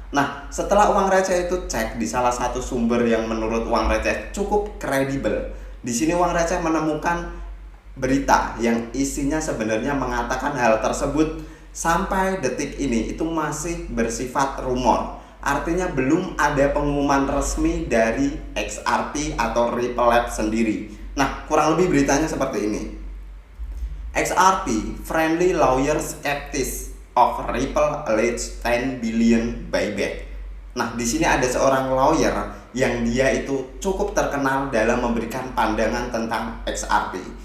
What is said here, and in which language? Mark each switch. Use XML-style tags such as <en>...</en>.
<id>Nah, setelah Uang Receh itu cek di salah satu sumber yang menurut Uang Receh cukup kredibel, di sini Uang Receh menemukan berita yang isinya sebenarnya mengatakan hal tersebut sampai detik ini itu masih bersifat rumor. Artinya belum ada pengumuman resmi dari XRP atau Ripple Labs sendiri. Nah, kurang lebih beritanya seperti ini.</id> <en>XRP friendly lawyer skeptics of Ripple alleged 10 billion buyback.</en> <id>Nah, di sini ada seorang lawyer yang dia itu cukup terkenal dalam memberikan pandangan tentang XRP.</id>